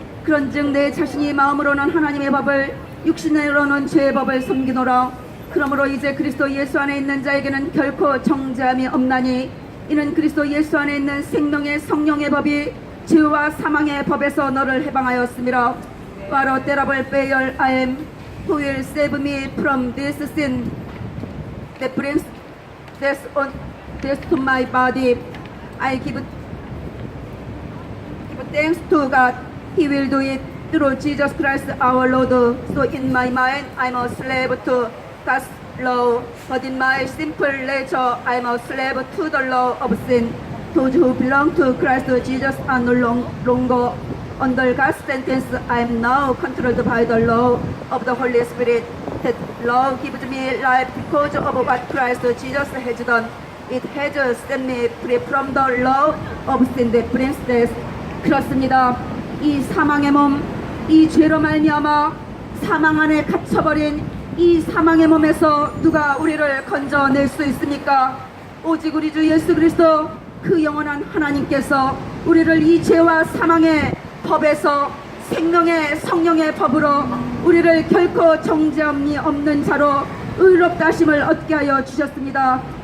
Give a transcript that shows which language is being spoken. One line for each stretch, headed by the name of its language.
Korean: 그런즉 내 자신이 마음으로는 하나님의 법을 육신으로는 죄의 법을 섬기노라. 그러므로 이제 그리스도 예수 안에 있는 자에게는 결코 정죄함이 없나니 이는 그리스도 예수 안에 있는 생명의 성령의 법이 죄와 사망의 법에서 너를 해방하였음이라.
English: What a terrible failure I am. Who will save me from this sin that brings death to my body? I give thanks to God. He will do it through Jesus Christ our Lord. So in my mind I'm a slave to God's law, but in my simple nature I'm a slave to the law of sin. Those who belong to Christ Jesus are no longer under God's sentence. I am now controlled by the law of the Holy Spirit. That law gives me life because of what Christ Jesus has done. It has set me free from the law of sin that brings death.
Korean: 그렇습니다. 이 사망의 몸, 이 죄로 말미암아 사망 안에 갇혀버린 이 사망의 몸에서 누가 우리를 건져낼 수 있습니까? 오직 우리 주 예수 그리스도 그 영원한 하나님께서 우리를 이 죄와 사망의 법에서 생명의 성령의 법으로 우리를 결코 정죄함이 없는 자로 의롭다 하심을 얻게 하여 주셨습니다.